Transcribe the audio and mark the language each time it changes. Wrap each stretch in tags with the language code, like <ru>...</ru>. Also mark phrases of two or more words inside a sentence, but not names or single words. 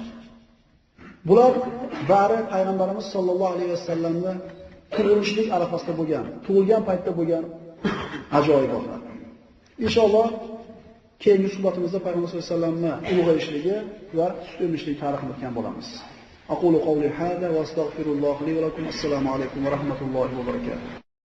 <uz>Bular bari payg'ambarimiz</uz> <ar>صلى الله عليه وسلم</ar> <uz>tug'ilishlik arafasida bo'lgan, tug'ilgan paytda bo'lgan ajoyibotlar. Inshaalloh keyingi suhbatimizda payg'ambar</uz> <ar>صلى الله عليه وسلم</ar> <uz>ulug'ayishligi va suyunishligi tarixini o'tgan bo'lamiz.</uz> <ar>أقول قولي هذا وأستغفر الله لي ولكم. السلام عليكم ورحمة الله وبركاته.</ar>